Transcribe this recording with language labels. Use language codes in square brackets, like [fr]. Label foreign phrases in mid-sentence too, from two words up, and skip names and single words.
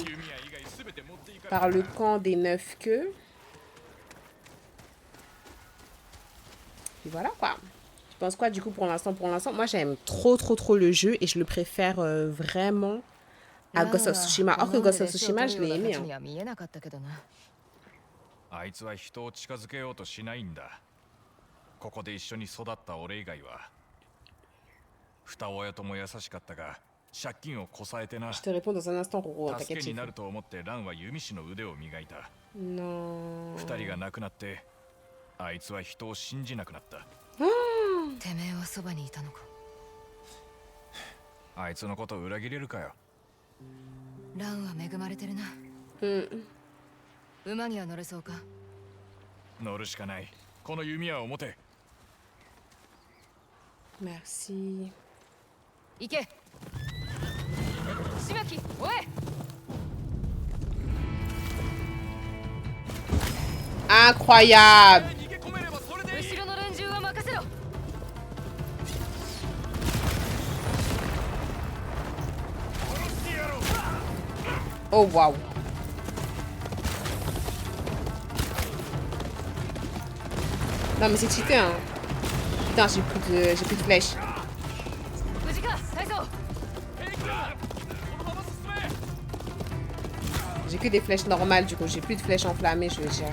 [fr] Par le camp des 9 queues. Et voilà, quoi. Tu penses quoi, du coup, pour l'instant? Moi, j'aime trop le jeu. Et je le préfère vraiment à Ghost of Tsushima. Or que Ghost of Tsushima, je l'ai aimé. Hein. [ja] あいつは人を近づけようとしないんだ。ここで一緒に育った俺以外は。二親とも優しかったが、借金をこさえてな。 [fr] Je te réponds dans un instant, Roro. [ja] 助けになると思ってランは弓師の腕を磨いた。 [fr] Non. [ja] 二人が亡くなって、あいつは人を信じなくなった。てめえはそばにいたのか。あいつのことを裏切れるかよ。ランは恵まれてるな。馬には乗れそうか。乗るしかない。この弓は表。 [fr] Merci. [ja] 行け。島木、おい。 [fr] Incroyable. [ja] 後ろの連中は任せろ。 [fr] Oh waouh. Non mais c'est cheaté hein. Putain j'ai plus de flèches. J'ai que des flèches normales du coup, j'ai plus de flèches enflammées, je veux dire.